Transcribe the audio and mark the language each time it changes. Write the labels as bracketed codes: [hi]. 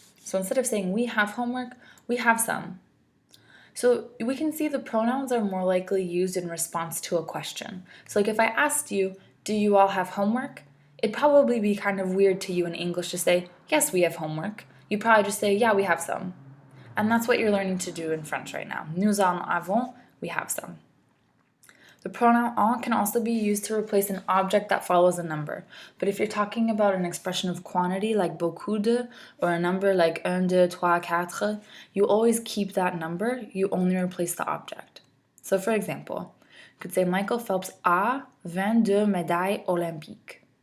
[en] So instead of saying we have homework, we have some. So we can see the pronouns are more likely used in response to a question. So like if I asked you, do you all have homework? It'd probably be kind of weird to you in English to say, yes, we have homework. You'd probably just say, yeah, we have some. And that's what you're learning to do in French right now. [fr] Nous en avons, [en] we have some. The pronoun en can also be used to replace an object that follows a number. But if you're talking about an expression of quantity like beaucoup de, or a number like 1, 2, 3, 4, you always keep that number, you only replace the object. So for example, you could say [fr] Michael Phelps a 22 médailles olympiques.